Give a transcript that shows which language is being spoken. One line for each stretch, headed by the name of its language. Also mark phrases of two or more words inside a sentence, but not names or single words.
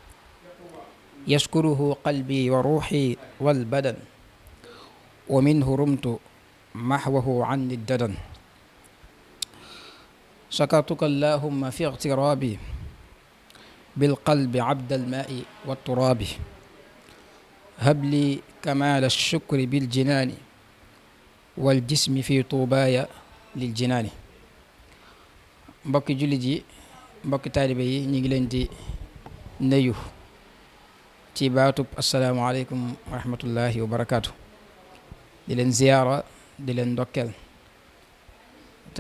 Arabic: يشكره قلبي وروحي والبدن ومنه رمت محوه عني الددن شكرتك اللهم في اغترابي بالقلب عبد الماء والتراب هب لي كمال الشكر بالجنان والجسم في طوبايا للجنان
Wolof: mbokki jullit yi mbokki taalibe yi ñu ngi leen di nuyu ci baatub
Arabic: السلام عليكم ورحمة الله وبركاته
Wolof: di leen ziyaara di leen ndokkeel tey